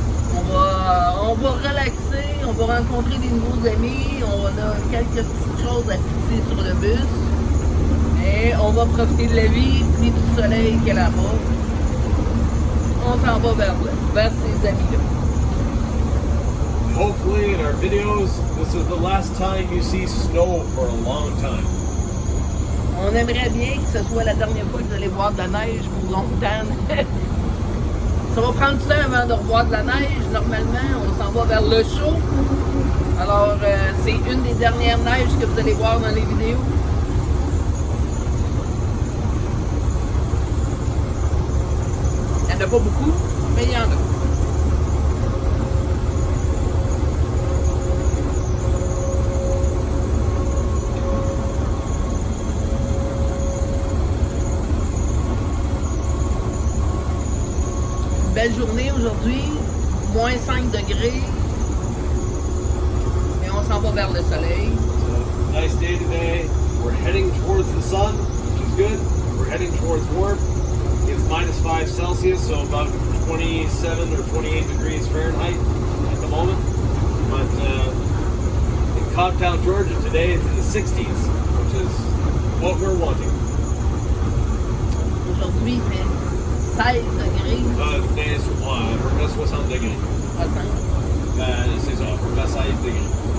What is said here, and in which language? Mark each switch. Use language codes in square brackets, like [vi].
[fr] On va relaxer, on va rencontrer des nouveaux amis, on a quelques petites choses à fixer sur le bus. Et on va profiter de la vie, puis du soleil qu'il y a là-bas. On s'en va vers ces amis-là. [en] Hopefully in our videos, this is the last time you see snow for a long time. [fr] On aimerait bien que ce soit la dernière fois que vous allez voir de la neige pour longtemps. Ça va prendre du temps avant de revoir de la neige. Normalement, on s'en va vers le chaud. Alors, c'est une des dernières neiges que vous allez voir dans les vidéos. Il n'y en a pas beaucoup, mais il y en a. Belle journée aujourd'hui, moins 5 degrés, et on s'en va vers le soleil. [en] So, nice day today. We're heading towards the sun, which is good. We're heading towards warmth. It's -5 Celsius, so about 27 or 28 degrees Fahrenheit at the moment. But in Cobbtown, Georgia today, it's in the 60s, which is what we're wanting. [fr] Aujourd'hui, il fait 16 degrés. À peu près 60 degrés. 60. C'est ça, à peu près 16 degrés.